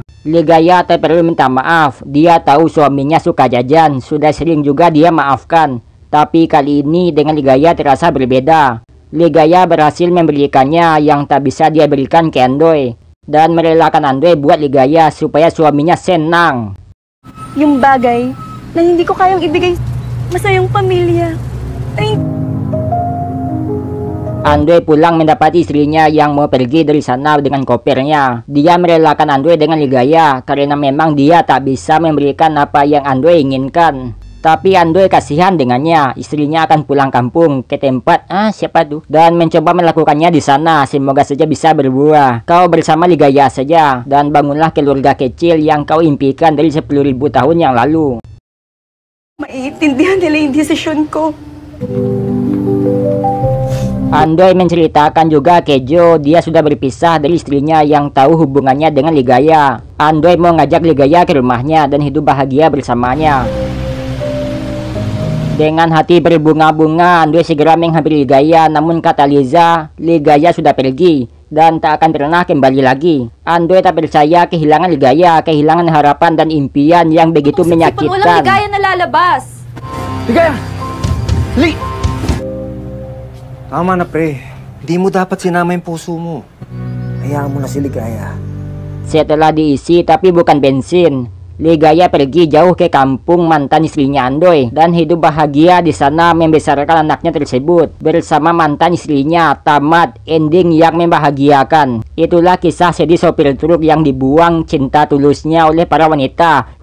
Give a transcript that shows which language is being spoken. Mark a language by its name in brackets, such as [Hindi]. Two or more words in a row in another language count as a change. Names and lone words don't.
[Indonesian] Ligaya tak perlu minta maaf, dia tahu suaminya suka jajan, sudah sering juga dia maafkan. Tapi kali ini dengan Ligaya terasa berbeda. Ligaya berhasil memberikannya yang tak bisa dia berikan ke Andoy. Dan merelakan Andoy buat Ligaya supaya suaminya senang. [Filipino] Yung bagay na hindi ko kayang ibigay masayang pamilya. [Indonesian] Andoy pulang mendapati istrinya yang mau pergi dari sana dengan kopernya. Dia merelakan Andoy dengan Ligaya karena memang dia tak bisa memberikan apa yang Andoy inginkan. Tapi Andoy kasihan dengannya. Istrinya akan pulang kampung ke tempat siapa tuh, dan mencoba melakukannya di sana. Semoga saja bisa berbuah. Kau bersama Ligaya saja dan bangunlah keluarga kecil yang kau impikan dari 10.000 tahun yang lalu. [Filipino] Maiintindihan nila yung desisyon ko. [Indonesian] Andoy menceritakan juga ke Joe dia sudah berpisah dari istrinya yang tahu hubungannya dengan Ligaya. Andoy mau ngajak Ligaya ke rumahnya dan hidup bahagia bersamanya. Dengan hati berbunga-bunga, Andoy segera menghampiri Ligaya, namun kata Liza, Ligaya sudah pergi dan tak akan pernah kembali lagi. Andoy tak percaya kehilangan Ligaya, kehilangan harapan dan impian yang begitu menyakitkan. [Filipino] Walang Ligaya na lalabas. Ligaya! Li! Tama na pre, hindi mo dapat sinama yung puso mo. Hayaan mo na si Ligaya. [Indonesian] Setelah diisi tapi bukan bensin, Ligaya pergi jauh ke kampung mantan istrinya Andoy dan hidup bahagia di sana membesarkan anaknya tersebut bersama mantan istrinya. Tamat ending yang membahagiakan. Itulah kisah sedih sopir truk yang dibuang cinta tulusnya oleh para wanita.